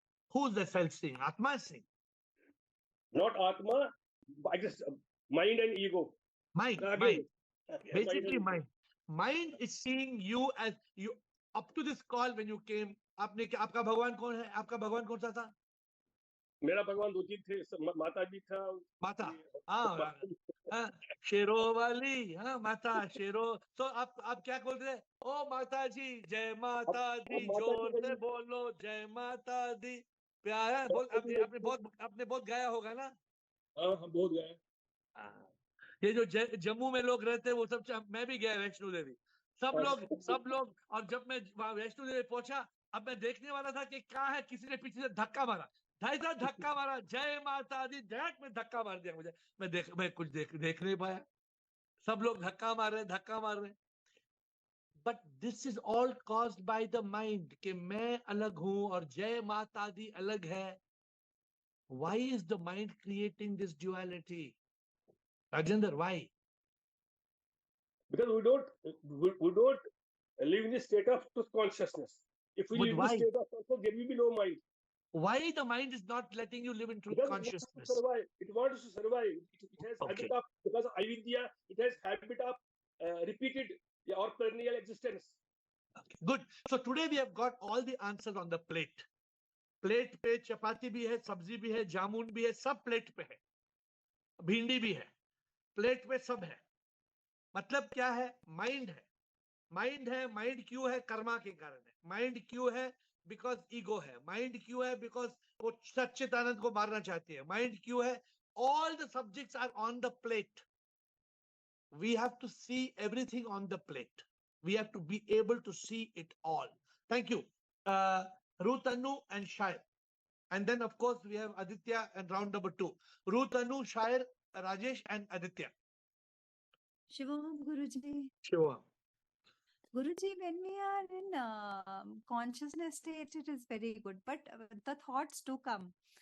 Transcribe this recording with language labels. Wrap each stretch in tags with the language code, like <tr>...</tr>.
<en>Who is the self seeing? Atma is seeing. Not Atma, I guess mind and ego. Mind. Basically, mind. Mind is seeing you as you. Up to this call, when you came,</en> <hi>आपका भगवान कौन है? आपका भगवान कौन सा था? मेरा भगवान दो तीन थे, माता जी था। माता, शेरों वाली, माता शेरों। तो आप क्या बोल रहे? ओ माता जी, जय माता दी, जोर से बोलो जय माता दी। प्यारा बोल, आपने बहुत गाया होगा ना? हाँ, हम बहुत गाए। ये जो जम्मू में लोग रहते हैं वो सब, मैं भी गया वैष्णो देवी, सब लोग। और जब मैं वहां वैष्णो देवी पहुंचा, अब मैं देखने वाला था कि क्या है, किसी ने पीछे से धक्का मारा, ढाई साल धक्का मारा, जय माता दी, झटक में धक्का मार दिया मुझे। मैं कुछ देख नहीं पाया, सब लोग धक्का मार रहे।</hi> <en>but this is all caused by the mind</en> <hi>कि मैं अलग हूं और जय माता दी अलग है.</hi> <en>Why is the mind creating this duality? Rajendra, why? Because we don't live in a state of consciousness. If we live in a state of consciousness, there will be no mind. Why the mind is not letting you live in truth consciousness? It wants to survive. It has habit of, because of avidya, it has habit of repeated or perennial existence. Okay, good. So today we have got all the answers on the plate.</en> <hi>Plate पे चपाती भी है, सब्जी भी है, जामुन भी है, सब plate पे है, भिंडी भी है, प्लेट पे सब है. मतलब क्या है? माइंड है. माइंड क्यों है? कर्मा के कारण है. माइंड क्यों है? बिकॉज ईगो है. माइंड क्यों है? बिकॉज वो सच्चिदानंद को मारना चाहती है. माइंड क्यों है?</hi> <en>All the subjects are on the plate. We have to see everything on the plate. We have to be able to see it all. Thank you. Ruth Anu and Shair. And then, of course, we have Aditya and round number 2. Ruth Anu, Shair, Rajesh and Aditya. Shivam, Guruji. Shivam. Guruji, when we are in consciousness state, it is very good. But the thoughts do come.</en>